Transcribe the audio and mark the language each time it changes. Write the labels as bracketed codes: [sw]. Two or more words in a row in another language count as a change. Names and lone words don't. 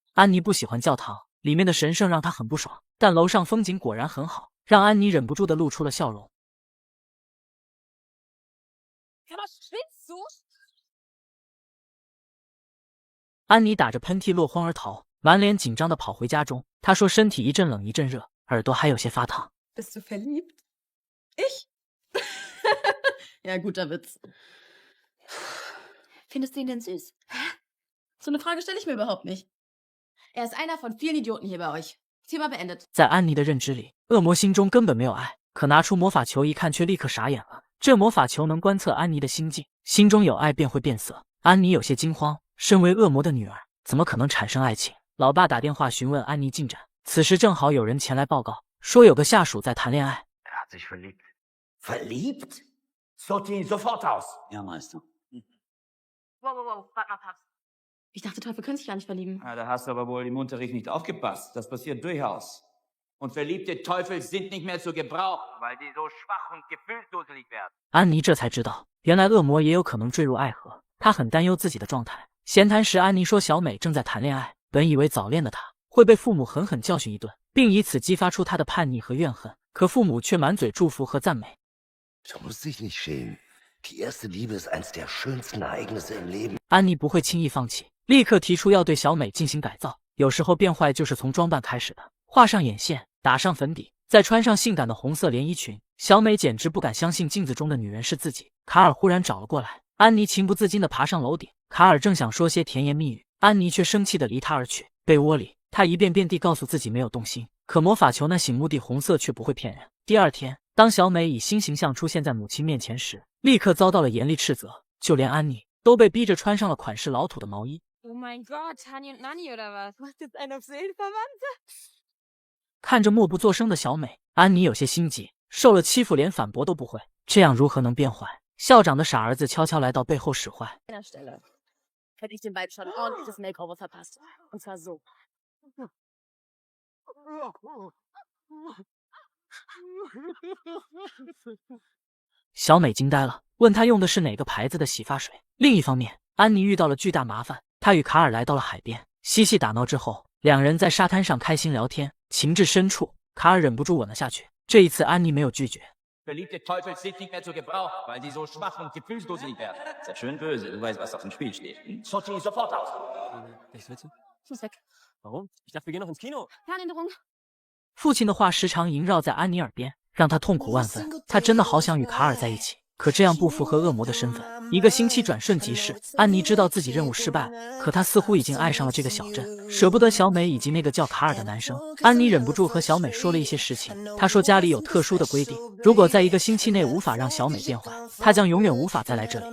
[zh] 安妮不喜欢教堂，里面的神圣让她很不爽，但楼上风景果然很好，让安妮忍不住地露出了笑容。安妮打着喷嚏落荒而逃，满脸紧张地跑回家中。她说身体一阵冷一阵热，耳朵还有些发烫。 [de] Bist du verliebt? Ich? Ja, guter Witz. Findest du ihn denn süß? So eine Frage stelle ich mir überhaupt nicht. Er ist einer von vielen Idioten hier bei euch. Thema beendet. [zh] 在安妮的认知里，恶魔心中根本没有爱，可拿出魔法球一看，却立刻傻眼了。这魔法球能观测安妮的心境，心中有爱便会变色。安妮有些惊慌，身为恶魔的女儿，怎么可能产生爱情？老爸打电话询问安妮进展，此时正好有人前来报告，说有个下属在谈恋爱。 [de] hat sich verliebt. Verliebt? Sortier ihn sofort aus. Ja, Meister. Wow, warte mal, Papst. Ich dachte, Teufel können sich gar nicht verlieben. Ja, da hast du aber wohl im Unterricht nicht aufgepasst. Das passiert durchaus. Und verliebte Teufel sind nicht mehr zu gebrauchen, weil die so schwach und gefühlsdusselig werden. [zh] 安妮这才知道，原来恶魔也有可能坠入爱河，她很担忧自己的状态。闲谈时，安妮说小美正在谈恋爱，本以为早恋的她会被父母狠狠教训一顿，并以此激发出她的叛逆和怨恨，可父母却满嘴祝福和赞美。 [de] Du musst dich nicht schämen. Die erste Liebe ist eines der schönsten Ereignisse im Leben. [zh] 安妮不会轻易放弃，立刻提出要对小美进行改造。有时候变坏就是从装扮开始的，画上眼线，打上粉底，再穿上性感的红色连衣裙。小美简直不敢相信镜子中的女人是自己。卡尔忽然找了过来，安妮情不自禁地爬上楼顶。卡尔正想说些甜言蜜语，安妮却生气地离他而去。被窝里，她一遍遍地告诉自己没有动心，可魔法球那醒目的红色却不会骗人。第二天， 当小美以新形象出现在母亲面前时，立刻遭到了严厉斥责，就连安妮都被逼着穿上了款式老土的毛衣。 [de] Oh mein Gott, Tani und Nanni oder was? Was ist einer auf Seelenverwandte? [zh] 看着默不作声的小美，安妮有些心急，受了欺负连反驳都不会，这样如何能变坏？校长的傻儿子悄悄来到背后使坏。 [de] An der Stelle hätte ich den beiden schon ein ordentliches Makeover verpasst. Und zwar so. [zh] 小美惊呆了，问他用的是哪个牌子的洗发水。另一方面，安妮遇到了巨大麻烦，她与卡尔来到了海边，嬉戏打闹之后，两人在沙滩上开心聊天，情至深处，卡尔忍不住吻了下去。这一次，安妮没有拒绝。 [de] Verliebte Teufel sind nicht mehr zu gebrauchen, weil sie so schwach und gefühlsdusselig werden. Sei schön böse, du weißt, was auf dem Spiel steht. Sortiere sofort aus. Was willst du? Ich muss weg. Warum? Ich dachte, wir gehen noch ins Kino. Fernhinderung. [zh] 父亲的话时常萦绕在安妮耳边，让她痛苦万分。她真的好想与卡尔在一起，可这样不符合恶魔的身份。一个星期转瞬即逝，安妮知道自己任务失败了，可她似乎已经爱上了这个小镇，舍不得小美以及那个叫卡尔的男生。安妮忍不住和小美说了一些事情，她说家里有特殊的规定，如果在1个星期内无法让小美变坏，她将永远无法再来这里。